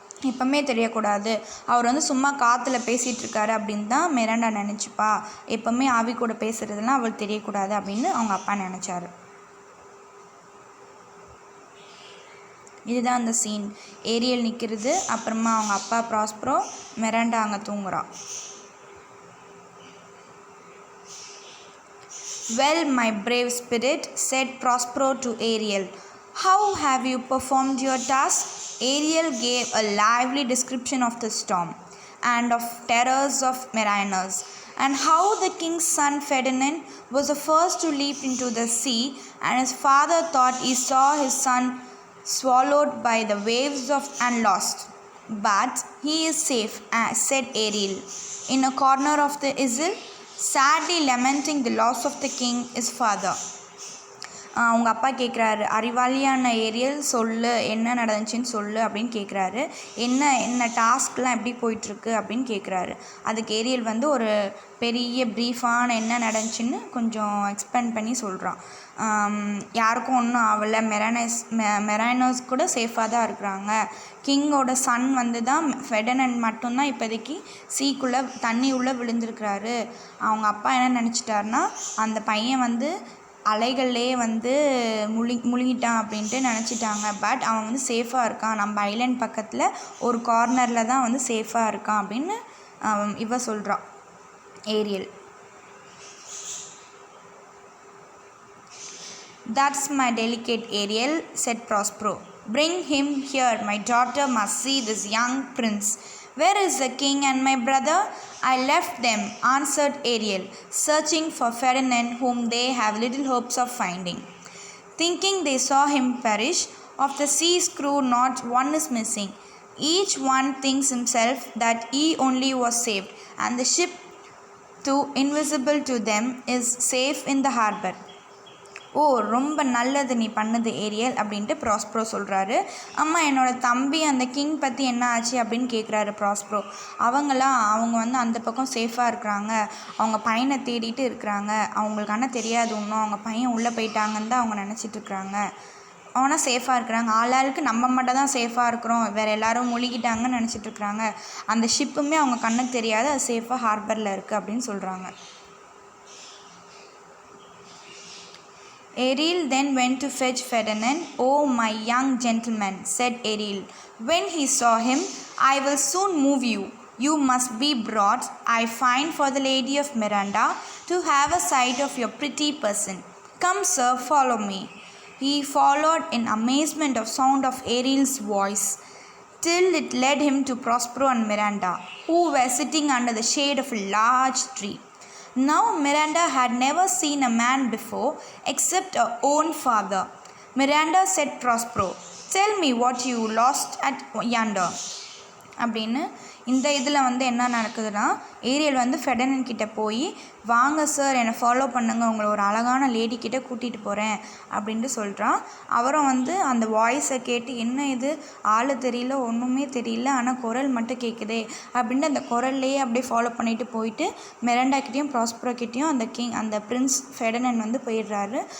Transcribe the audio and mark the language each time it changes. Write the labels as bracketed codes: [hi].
[ta] எப்பவுமே தெரியக்கூடாது, அவர் வந்து சும்மா காற்றுல பேசிகிட்ருக்காரு அப்படின்னு தான் மிராண்டா நினச்சிப்பா. எப்போவுமே ஆவி கூட பேசுகிறதெல்லாம் அவளுக்கு தெரியக்கூடாது அப்படின்னு அவங்க அப்பா நினச்சாரு. இதுதான் அந்த சீன். ஏரியல் நிற்கிறது, அப்புறமா அவங்க அப்பா ப்ராஸ்பரோ, மிராண்டா அங்கே தூங்குறா. [en] "Well, my brave spirit," said Prospero to Ariel, "how have you performed your task?" Ariel gave a lively description of the storm and of terrors of mariners, and how the king's son Ferdinand was the first to leap into the sea, and his father thought he saw his son swallowed by the waves and lost. "But he is safe," said Ariel, "in a corner of the isle, sadly lamenting the loss of the king, his father." [ta] அவங்க அப்பா கேட்குறாரு, அறிவாளியான Ariel சொல்லு, என்ன நடந்துச்சுன்னு சொல்லு அப்படின்னு கேட்குறாரு. என்ன டாஸ்க்லாம் எப்படி போயிட்டுருக்கு அப்படின்னு கேட்குறாரு. அதுக்கு ஏரியல் வந்து ஒரு பெரிய ப்ரீஃபான என்ன நடந்துச்சுன்னு கொஞ்சம் எக்ஸ்பிளைன் பண்ணி சொல்கிறான். யாருக்கும் ஒன்றும் ஆகலை, மெரானோஸ் கூட சேஃபாக தான் இருக்கிறாங்க. கிங்கோட சன் வந்து தான் ஃபெர்டினண்ட் மட்டும்தான் இப்போதைக்கு சீக்குள்ளே தண்ணி உள்ளே விழுந்திருக்கிறாரு. அவங்க அப்பா என்ன நினச்சிட்டாருன்னா, அந்த பையன் வந்து அலைகள்லேயே வந்து முழுங்கிட்டான் அப்படின்ட்டு நினச்சிட்டாங்க. பட் அவன் வந்து சேஃபாக இருக்கான், நம்ம ஐலண்ட் பக்கத்தில் ஒரு கார்னரில் தான் வந்து சேஃபாக இருக்கான் அப்படின்னு இவ சொல்கிறான் Ariel. [en] "That's my delicate Ariel," said Prospero. "Bring him here. My daughter must see this young prince. Where is the king and my brother?" "I left them," answered Ariel, "searching for Ferdinand, whom they have little hopes of finding. Thinking they saw him perish, of the sea's crew not one is missing. Each one thinks himself that he only was saved, and the ship, though invisible to them, is safe in the harbor." [ta] "ஓ, ரொம்ப நல்லது நீ பண்ணது Ariel" அப்படின்ட்டு ப்ராஸ்ப்ரோ சொல்கிறாரு. அம்மா, என்னோடய தம்பி அந்த கிங் பற்றி என்ன ஆச்சு அப்படின்னு கேட்குறாரு ப்ராஸ்ப்ரோ. அவங்க வந்து அந்த பக்கம் சேஃபாக இருக்கிறாங்க, அவங்க பையனை தேடிட்டு இருக்கிறாங்க. அவங்களுக்கு ஆனால் தெரியாது இன்னும் அவங்க பையன் உள்ளே போயிட்டாங்கன்னு தான் அவங்க நினச்சிட்ருக்குறாங்க. ஆனால் சேஃபாக இருக்கிறாங்க. ஆளாளுக்கு நம்ம மட்டும் தான் சேஃபாக இருக்கிறோம், வேறு எல்லோரும் முழுகிட்டாங்கன்னு நினச்சிட்ருக்குறாங்க. அந்த ஷிப்புமே அவங்க கண்ணுக்கு தெரியாது, அது சேஃபாக ஹார்பரில் இருக்குது அப்படின்னு சொல்கிறாங்க. [en] Ariel then went to fetch Ferdinand. "Oh, my young gentleman," said Ariel, when he saw him, "I will soon move you. You must be brought, I find, for the Lady of Miranda to have a sight of your pretty person. Come, sir, follow me." He followed in amazement of sound of Ariel's voice, till it led him to Prospero and Miranda, who were sitting under the shade of a large tree. Now Miranda had never seen a man before except her own father. "Miranda," said Prospero, "tell me what you lost at yonder." [ta] அப்படின்னு இந்த இதில் வந்து என்ன நடக்குதுன்னா, Ariel வந்து Ferdinand கிட்டே போய், "வாங்க சார், என்னை ஃபாலோ பண்ணுங்க, உங்களை ஒரு அழகான லேடி கிட்டே கூட்டிகிட்டு போகிறேன்" அப்படின்ட்டு சொல்கிறான். அவரும் வந்து அந்த வாய்ஸை கேட்டு, என்ன இது, ஆள் தெரியல, ஒன்றுமே தெரியல, ஆனால் குரல் மட்டும் கேட்குதே அப்படின்ட்டு அந்த குரல்லையே அப்படியே ஃபாலோ பண்ணிட்டு போயிட்டு மெரண்டாக்கிட்டேயும் ப்ராஸ்பரோக்கிட்டேயும் அந்த பிரின்ஸ் ஃபெர்டினண்ட் வந்து போயிடுறாரு.